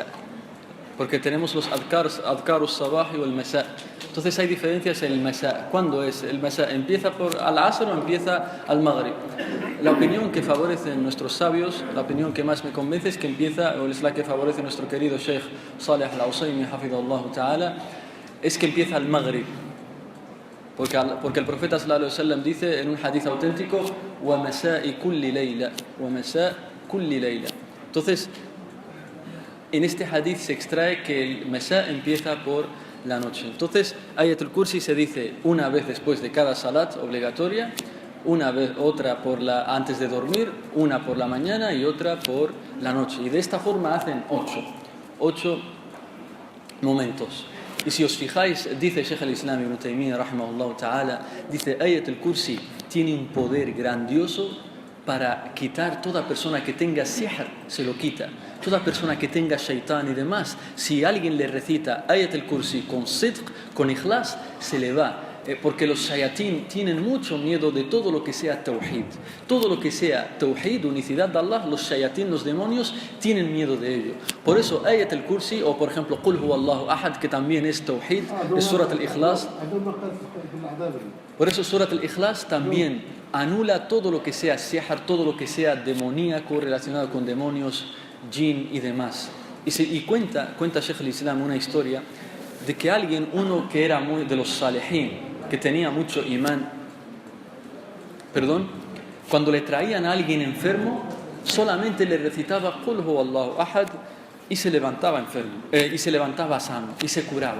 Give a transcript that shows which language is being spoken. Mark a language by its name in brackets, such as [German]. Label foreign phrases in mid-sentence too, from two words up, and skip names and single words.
[Spanish] Porque tenemos los [Arabic] أذكار الصباح [Spanish] y el Masa. Entonces hay diferencias en el Masa. ¿Cuándo es el Masa? ¿Empieza por al-Asr o empieza al Maghrib? La opinión que favorecen nuestros sabios, la opinión que más me convence es que empieza, o es la que favorece nuestro querido Sheikh Saleh al-Usaymi, [Arabic] حفظه الله تعالى, [Spanish] es que empieza al Maghrib. Porque el profeta [Arabic] صلى الله عليه وسلم [Spanish] dice en un hadith auténtico, [Arabic] ومساء كل ليلة، ومساء كل ليلة. [Spanish] Entonces, en este hadith se extrae que el Masa empieza por la noche. Entonces, Ayatul Kursi se dice una vez después de cada salat obligatoria, una vez, otra antes de dormir, una por la mañana y otra por la noche. Y de esta forma hacen 8 momentos. Y si os fijáis, dice Sheikh al-Islam Ibn Taymiyyah, [Arabic] رحمه الله تعالى, [Spanish] dice, Ayat al-Kursi tiene un poder grandioso para quitar toda persona que tenga sihr, se lo quita. Toda persona que tenga shaitán y demás, si alguien le recita Ayat al-Kursi con sidq, con ikhlas, se le va. Porque los shayatín tienen mucho miedo de todo lo que sea tawhid. Todo lo que sea tawhid, unicidad de Allah, los shayatín, los demonios, tienen miedo de ello. Por eso Ayat al-Kursi, o por ejemplo [Arabic] قل هو الله أحد, [Spanish] que también es tawhid, es Surat al-Ikhlas. Por eso Surat al-Ikhlas también anula todo lo que sea sihr, todo lo que sea demoníaco relacionado con demonios, jinn y demás. Y cuenta Sheikh al-Islam una historia de que alguien, uno que era muy de los salihin, que tenía mucho imán, cuando le traían a alguien enfermo, solamente le recitaba [Arabic] قل هو الله أحد [Spanish] y se levantaba enfermo, y se levantaba sano y se curaba.